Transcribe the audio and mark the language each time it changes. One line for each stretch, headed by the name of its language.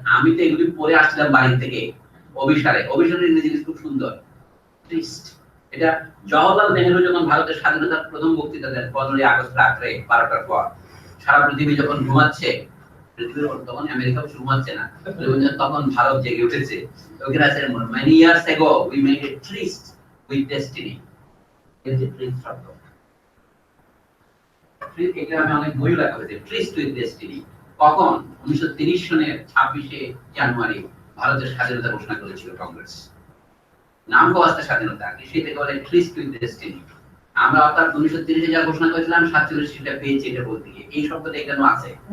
Bangla: আমি তো এগুলি পরে আসলাম বাড়ি থেকে অভিসারে। অভিসারের ইংরেজি খুব সুন্দর, ট্রিস্ট। এটা জওহরলাল নেহেরু যখন ভারতের স্বাধীনতার প্রথম বক্তৃতা দেন 15ই আগস্ট রাত্রে 12টার পর, সারা পৃথিবী যখন ঘুমাচ্ছে, তখন আমেরিকা ঘুমাচ্ছে না, তখন ভারত জেগে উঠেছে। ওখানে আছে
English: many years ago we made a tryst with destiny.
Bangla: এই যে tryst শব্দ, এটা আমি অনেক বই লেখা হয়েছে,
English: tryst with destiny।
Bangla: কখন? 1930 সনের 26শে জানুয়ারি ভারতের স্বাধীনতা ঘোষণা করেছিল কংগ্রেস। নাম বাস্তা স্বাধীনতা, সেটাকে বলে
English: tryst with destiny।
Bangla: আমরা অর্থাৎ 1930 যা ঘোষণা করেছিলাম 47 সেটা পেয়েছি, এটা বলতে গিয়ে এই শব্দটা এখানে আছে।